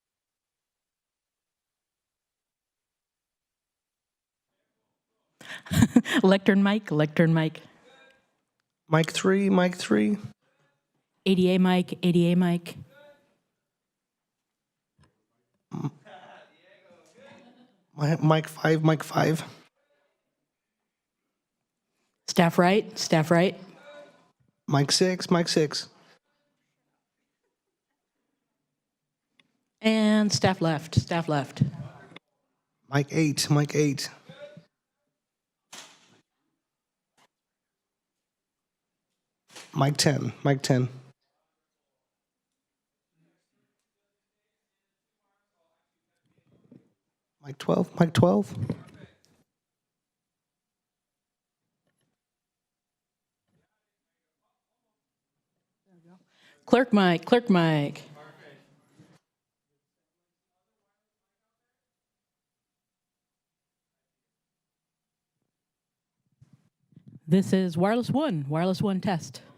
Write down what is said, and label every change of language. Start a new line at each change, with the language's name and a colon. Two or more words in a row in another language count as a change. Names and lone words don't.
English: Lectern mic, lectern mic. Mic 3, mic 3. ADA mic, ADA mic. Mic 5, mic 5. Staff right, staff right. Mic 6, mic 6. And staff left, staff left. Mic 8, mic 8. Mic 10, mic 10. Mic 12, mic 12. Clerk mic, clerk mic. This is wireless one test.